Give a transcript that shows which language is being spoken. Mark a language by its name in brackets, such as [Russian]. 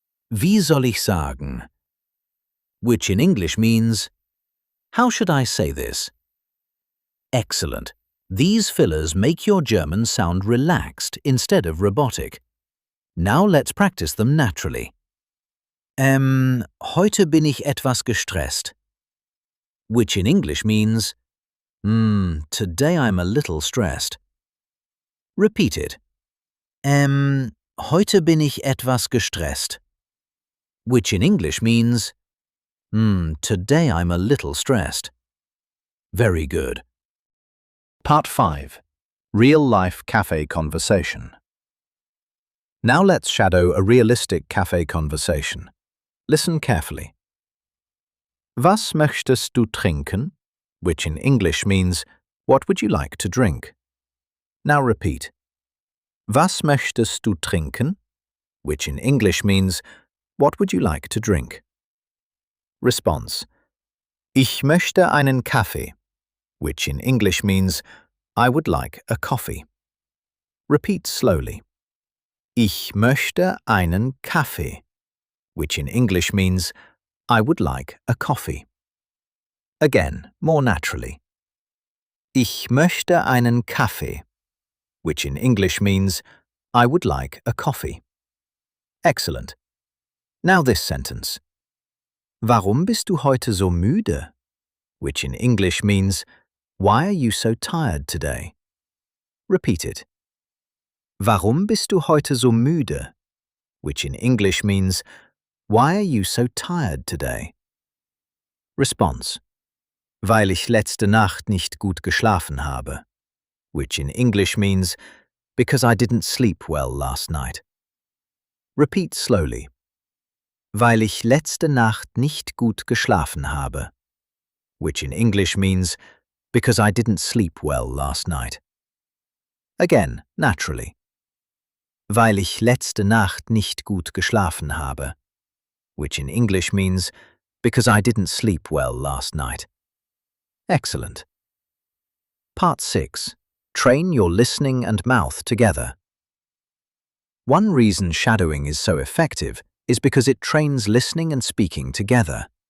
[German] Wie soll ich sagen? [English] Which in English means, how should I say this? Excellent. These fillers make your German sound relaxed instead of robotic. Now let's practice them naturally. [German] Heute bin ich etwas gestresst. [English] Which in English means, today I'm a little stressed. Repeat it. [German] Heute bin ich etwas gestresst. [English] Which in English means, today I'm a little stressed. Very good. Part 5. Real-life cafe conversation. Now let's shadow a realistic cafe conversation. Listen carefully. [German] Was möchtest du trinken? [English] which in English means, what would you like to drink? Now repeat. Was möchtest du trinken? Which in English means, what would you like to drink? Response. [German] Ich möchte einen Kaffee, [English] which in English means, I would like a coffee. Repeat slowly. [German] Ich möchte einen Kaffee, [English] which in English means, I would like a coffee. Again, more naturally. [German] Ich möchte einen Kaffee, [English] which in English means, I would like a coffee. Excellent. Now this sentence. [German] Warum bist du heute so müde? [English] Which in English means, why are you so tired today? Repeat it. [German] Warum bist du heute so müde? [English] Which in English means, why are you so tired today? Response. [German] Weil ich letzte Nacht nicht gut geschlafen habe. [English] Which in English means, because I didn't sleep well last night. Repeat slowly. [German] Weil ich letzte Nacht nicht gut geschlafen habe. [English] Which in English means, because I didn't sleep well last night. Again, naturally. [German] Weil ich letzte Nacht nicht gut geschlafen habe. [English] Which in English means, because I didn't sleep well last night. Excellent. Part 6. Train your listening and mouth together. One reason shadowing is so effective is because it trains listening and speaking together.